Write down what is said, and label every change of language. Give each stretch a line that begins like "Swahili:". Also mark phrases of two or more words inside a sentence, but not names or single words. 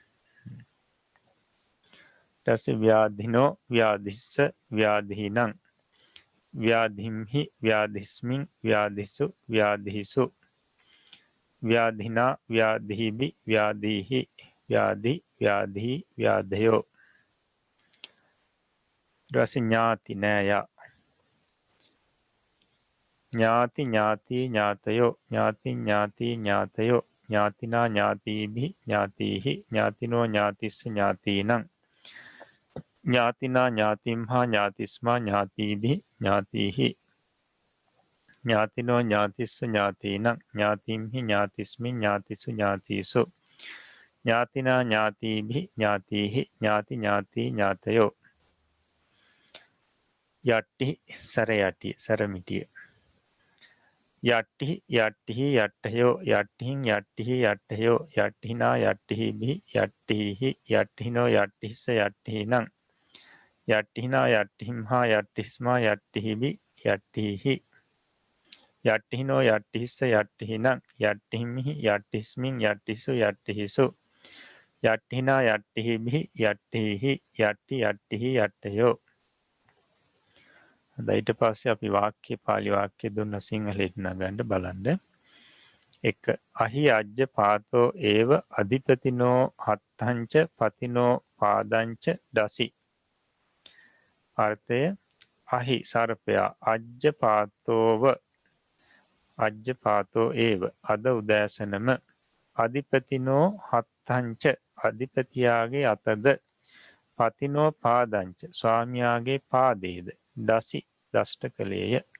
Pali: ඊට ව්‍යාධිනෝ ව්‍යාධිස්ස ව්‍යාධීනං ව්‍යාධිම්හි ව්‍යාධිස්මින් ව්‍යාධිසු ව්‍යාධිහිසු ව්‍යාධිනා ව්‍යාධීභි ව්‍යාධීහි ව්‍යාධි ව්‍යාධී ව්‍යාධයෝ.
Sinhala: ඊට ඥාති නෑය.
Pali: ඥාති ඥාති ඥාතයෝ ඥාති ඥාති ඥාතයෝ ඥාතිනා ඥාතිභි ඥාතිහි ඥාතිනෝ ඥාතිස්ස ඥාතිනං ඥාතිනා ඥාතිම්හා ඥාතිස්මා ඥාතිභි ඥාතිහි ඥාතිනෝ ඥාතිස්ස ඥාතිනං ඥාතිම්හි ඥාතිස්මින් ඥාතිසු ඥාතිසු ඥාතිනා ඥාතිභි ඥාතිහි ඥාති ඥාති ඥාතයෝ.
Sinhala: යට්ටි සැර යටි සැරමිටිය.
Pali: යට්ටි යට්ටිහි යට්ටයෝ යට්ටිහින් යට්ටිහි යට්ටයෝ යට්ටිනා යට්ටිහිභි යට්ටිහි යට්ටිහිනෝ යට්ටිස්ස යට්ටිහිනං යට්ටිහිනා යට්ටිහිම්හා යට්ටිස්මා යට්ටිහිභි යට්ටිහි යට්ටිහිනෝ යට්ටිස්ස යට්ටිහිනං යට්ටිහිමිහි යට්ටිස්මින් යට්ටිසු යට්ටිහිසු යට්ටිනා යට්ටිහිභි යට්ටිහි යට්ටි යට්ටිහි යට්ටයෝ.
Sinhala: ඊට පස්සේ අපි වාක්‍ය පාලි වාක්‍ය දුන්න සිංහලට නගන්න බලන්න.
Pali: 1 අහි අජ්ජ පාතෝ ඒව අධිපතිනෝ හත්තංච පතිනෝ පාදංච දසි.
Sinhala: අර්ථය අහි සර්පයා
Pali: අජ්ජ පාතෝව අජ්ජ පාතෝ ඒව
Sinhala: අද උදෑසනම
Pali: අධිපතිනෝ හත්තංච
Sinhala: අධිපතියාගේ අතද
Pali: පතිනෝ පාදංච
Sinhala: ස්වාමියාගේ පාදේද දසි දෂ්ට කළේය.